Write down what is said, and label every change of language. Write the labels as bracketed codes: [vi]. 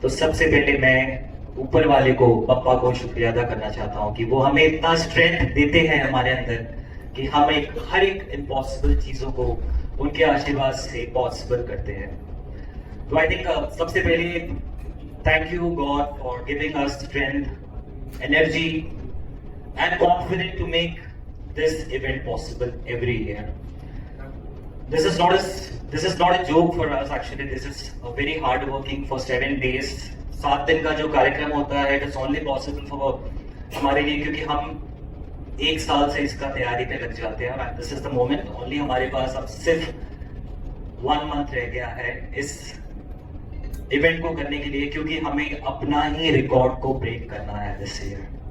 [hi] तो सबसे पहले मैं ऊपर वाले को, पप्पा को शुक्रिया अदा करना चाहता हूँ कि वो हमें इतना स्ट्रेंथ देते हैं हमारे अंदर कि हम हर एक इम्पॉसिबल चीजों को उनके आशीर्वाद से पॉसिबल करते हैं. तो [en] I think [hi] सबसे पहले [en] Thank you God for giving us strength, energy and confidence to make this event possible every year. This is not a joke for us actually. This is a very hard working for 7 days. [hi] 7 दिन का जो कार्यक्रम होता है, [en] it is only possible for [hi] हमारे लिए, क्योंकि हम 1 साल से इसका तैयारी पे लग जाते हैं. और [en] this is the moment only [hi] हमारे पास अब सिर्फ 1 month रह गया है इस इवेंट को करने के लिए, क्योंकि हमें अपना ही रिकॉर्ड को ब्रेक करना है [en] This year.